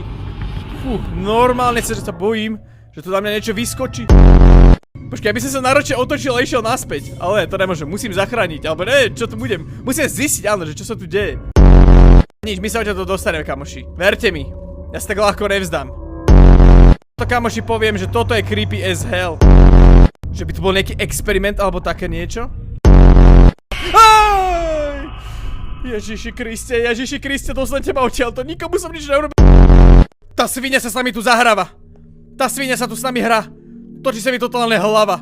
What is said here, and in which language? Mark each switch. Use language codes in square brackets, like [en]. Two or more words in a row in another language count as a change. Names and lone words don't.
[sk] Normálne sa bojím, že tu na mňa niečo vyskočí. Počkaj, aby som sa náročne otočil a išiel naspäť. Ale to nemôžem, musím zachrániť, alebo neviem, čo tu budem. Musím zistiť, áno, že čo sa tu deje. Nič, my sa odtiaľ dostaneme, kamoši. Verte mi, ja sa tak ľahko nevzdám. To, kamoši, poviem, že toto je [en] creepy as hell. [sk] Že by tu bol nejaký experiment, alebo také niečo. Ježiši Kriste, dostanete ma odtiaľ, to nikomu som nič neurobil. Tá svinia sa s nami tu zahráva. Tá svinia sa tu s nami hrá. Točí sa mi totálne hlava.